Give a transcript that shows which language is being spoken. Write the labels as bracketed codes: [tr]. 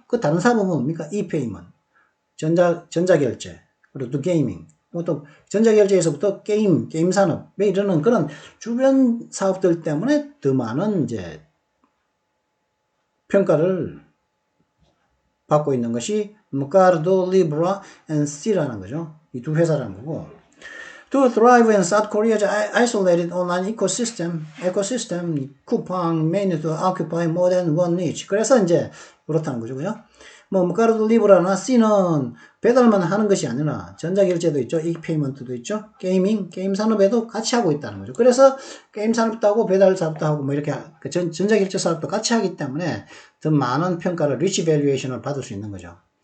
[ko] 그 다른 사업은 뭡니까? e-payment, 전자결제, 그리고 또 게이밍, 또 전자결제에서부터 게임 산업, 이러는 그런 주변 사업들 때문에 더 많은 이제 평가를 받고 있는 것이 Mercado Libre and C라는 거죠. 이 두 회사라는 거고. [en] To thrive in South Korea's isolated online ecosystem, 쿠팡 may need to occupy more than one niche. [ko] 그래서 이제 그렇다는 거죠, 그죠? 머카도 리브라나 C는 배달만 하는 것이 아니라 전자결제도 있죠, e-payment도 있죠, 게임 산업에도 같이 하고 있다는 거죠. 그래서 게임 산업도 하고 배달 산업도 하고 이렇게 전자결제 산업도 같이 하기 때문에 더 많은 평가를 리치 밸류에이션을 받을 수 있는 거죠.